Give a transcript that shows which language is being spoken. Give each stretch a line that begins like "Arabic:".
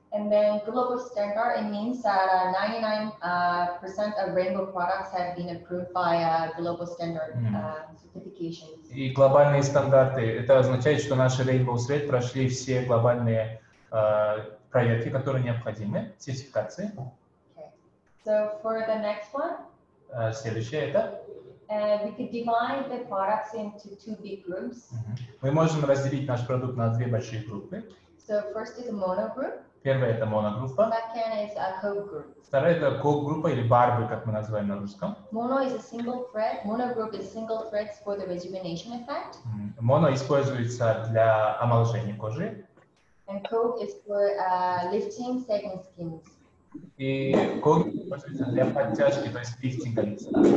English: And then global standard, it means that 99% of Rainbow products have been approved by global standard certifications.
Russian: И глобальные стандарты, это означает, что наши Rainbow Thread прошли все глобальные проверки, которые необходимы, сертификации.
English: Okay. So for the next one,
Russian: следующее это.
English: We could divide the products into two big groups.
Russian: Мы можем разделить наш продукт на две большие группы.
English: So first is a mono group.
Russian: Первая это моногруппа.
English: Second is a co-group.
Russian: Вторая это ко-группа или барбы, как мы называем на русском.
English: Mono is a single thread. Mono group is single threads for the rejuvenation effect.
Russian: Моно используется для омоложения кожи.
English: And co is for lifting sagging skins.
Russian: И ко используется для подтяжки, то есть лифтинга лица.